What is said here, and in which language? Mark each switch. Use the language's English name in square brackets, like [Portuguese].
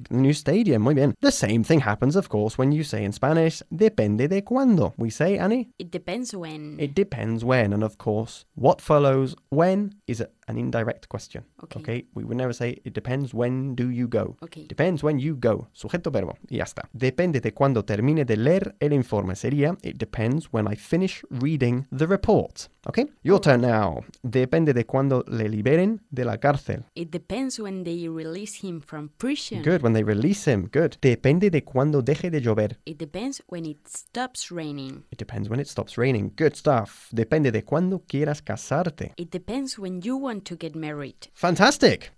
[English] New stadium, [Spanish] muy bien. [English] The same thing happens, of course, when you say in Spanish, [Spanish] depende de cuándo. [English] We say, Annie... It depends when. It depends when. And of course, what follows when is an indirect question. Okay. We would never say, it depends when do you go. Okay. Depends when you go. [Spanish] Sujeto, verbo. Y ya está. Depende de cuándo termine de leer el informe. Sería, [English] it depends when I finish reading the report. Okay? Your turn now. [Spanish] Depende de cuándo le liberen de la cárcel. [English] It depends when they release him from prison. Good, when they release him. Good. [Spanish] Depende de cuándo deje de llover. [English] It depends when it stops raining. It depends when it stops raining. Good stuff. [Spanish] Depende de cuándo quieras casarte. [English] It depends when you want to get married. Fantastic.